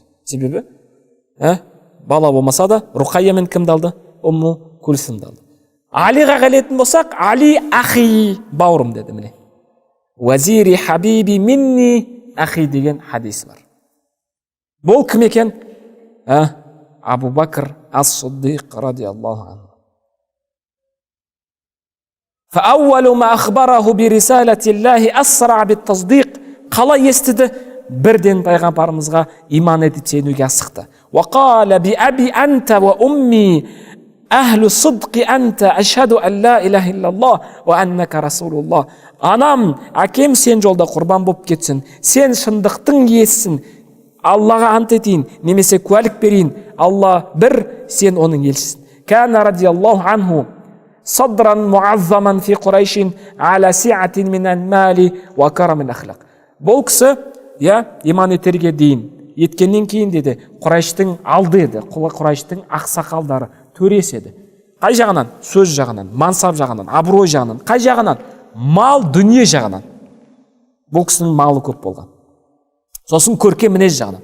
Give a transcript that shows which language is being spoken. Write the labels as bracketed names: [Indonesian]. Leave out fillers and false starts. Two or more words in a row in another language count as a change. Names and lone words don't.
[Kazakh] Себебі бала болмаса да Руқайямен кімді алды? Умму Күлсімді алды. Алиға келетін болсақ, Али ахи, бауырым деді. Міне [Arabic] وزيري حبيبي مني أخي [Kazakh] деген хадис бар. Бұл кім екен? Абу Бәкір ас-Сиддиқ [Arabic] رضي الله عنه. فأول ما أخبره برسالة الله أسرع بالتصديق. [Kazakh] Қалай естіді? Бірден пайғамбарымызға иман етіп сенуге асықты. [Arabic] وقال بأبي أنت وأمي أهل صدق أنت أشهد أن لا إله إلا الله وأنك رسول الله. [Kazakh] Анам, әкем сен жолда құрбан болып кетсін. Сен шындықтың иесісің. Аллаға ант етейін, немесе куәлік берейін. Алла бір, сен оның елшісің. [Arabic] كان رضي الله عنه صدرا معظما في قريش على سعة من المال وكرم الأخلاق. [Kazakh] Бұл кісі, иман етерге дейін, еткеннен кейін деді, Құрайштың алды еді, Құрайштың ақсақалдары, төресі еді. Қай жағынан? Сөз жағынан, мансап жағынан, абырой жағынан, қай жағынан? Мал, дүние жағынан. Бұл кісінің малы көп болған. Сосын көркем мінез жағынан.